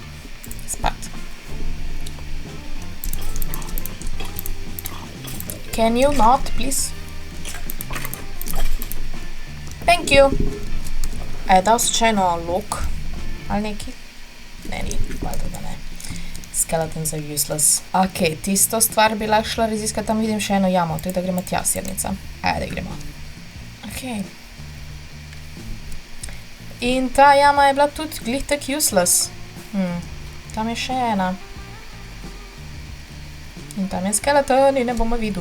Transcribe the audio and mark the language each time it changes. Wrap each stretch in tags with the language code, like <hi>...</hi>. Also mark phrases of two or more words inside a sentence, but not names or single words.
<en>Can you not, please? Thank you.</en> <sl>A je dal slučajno lok? Ali neki? Ne, ni. Valjda da ne.</sl> <en>Skeletons are useless.</en> <sl>Ok, tisto stvar bi lahko šla raziskati. Tam vidim še eno jamo. Tudi da gremo tja, sirnica. Ajde, gremo. Ok. In ta jama je bila tudi glih tak useless. Tam je še ena. In tam je skeleton in ne bomo videl.</sl>